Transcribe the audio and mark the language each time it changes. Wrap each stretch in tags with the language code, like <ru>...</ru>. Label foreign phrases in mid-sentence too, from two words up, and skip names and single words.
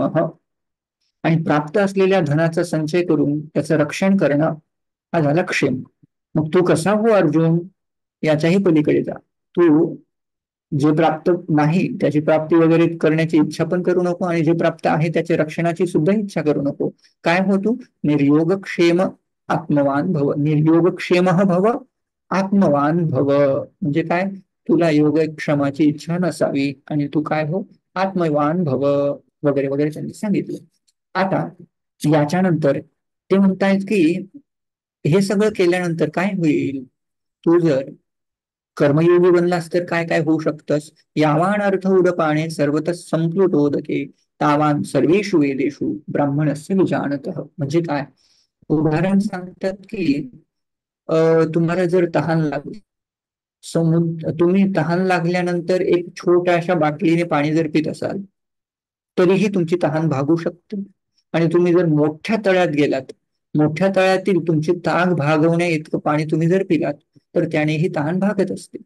<mr>आणि प्राप्त असलेल्या धनाचा संचय करून त्याचं रक्षण करणं हा झाला क्षेम. मग तू कसा हो अर्जुन? याच्याही पलीकडे जा. तू जे प्राप्त नाही त्याची प्राप्ती वगैरे करण्याची इच्छा पण करू नको आणि जे प्राप्त आहे त्याच्या रक्षणाची सुद्धा इच्छा करू नको. काय हो तू?</mr> <sa>निर्योगक्षेम आत्मवान भव. निर्योगक्षेम भव आत्मवान भव</sa> <mr>म्हणजे काय? तुला योगक्षेमाची इच्छा नसावी आणि तू काय हो?</mr> <sa>आत्मवान भव</sa> <mr>वगैरे वगैरे त्यांनी सांगितलं. आता याच्यानंतर ते म्हणतायत की हे सगळं केल्यानंतर काय होईल? तू जर कर्मयोगी बनलास तर काय काय होऊ शकतस?</mr> <sa>यावान अर्थ उदपाने सर्वतः संप्लुतोदके तावान सर्वेषु वेदेषु ब्राह्मणस्य विजानतः.</sa> <mr>म्हणजे काय? उदाहरण सांगतात की तुम्हाला जर तहान लागली, तुम्ही तहान लागल्यानंतर एक छोट्याशा बाटलीने पाणी जर पित असाल तरीही तुमची तहान भागू शकते. आणि तुम्ही जर मोठ्या तळ्यात गेलात, मोठ्या तळ्यातील तुमची तहान भागवण्या इतकं पाणी तुम्ही जर पिलात तर त्यानेही तहान भागत असते.</mr>